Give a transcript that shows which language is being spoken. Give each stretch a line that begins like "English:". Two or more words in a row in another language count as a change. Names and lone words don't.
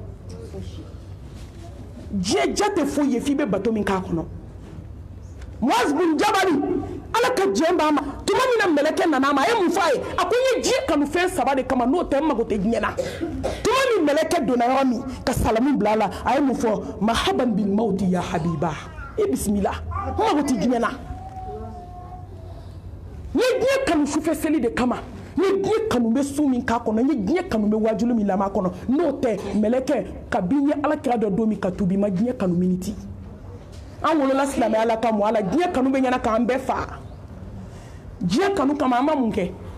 Bambara: diɲɛ ja tɛ foyi ye f'i bɛ bato min k'a kɔnɔ Muaz bin Jabali ala ka diɲɛ b'a ma tuma min na mɛlɛkɛ nana a ma a ye mun fɔ a ye a ko n ye diɲɛ kanu fɛn 3 de kama n'o tɛ n mago tɛ diɲɛ na tuma min mɛlɛkɛ donna yɔrɔ min ka salamu bila a la a ye mun fɔ
Arabic: مرحبا بالموت يا حبيبا
Bambara: i bisimila n mago tɛ diɲɛ na n ye diɲɛ kanu sufɛ seli de kama n ye diɲɛ kanu bɛ su min k'a kɔnɔ n ye diɲɛ kanu bɛ wajulu min lamɛn a kɔnɔ n'o tɛ mɛlɛkɛ kabi n ye alakira dɔ don min ka tubi ma diɲɛ kanu miniti an wolola silamɛya la ka mɔ a la diɲɛ kanu bɛ ɲɛna k'an bɛɛ faga diɲɛ kanu kama an ma mun kɛ